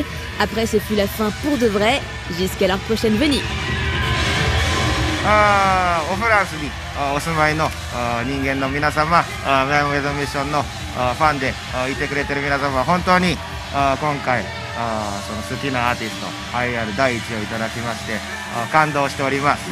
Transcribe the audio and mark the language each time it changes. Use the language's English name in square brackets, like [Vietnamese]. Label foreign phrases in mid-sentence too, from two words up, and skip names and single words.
[French] Après, ce fut la fin pour de vrai, jusqu'à leur prochaine venue. [Japanese] おフランスにお住まいの人間の皆様、マン・ウェザ・ミッションのファンでいてくれてる皆様、本当に今回その好きなアーティスト栄えある第1位をいただきまして感動しております。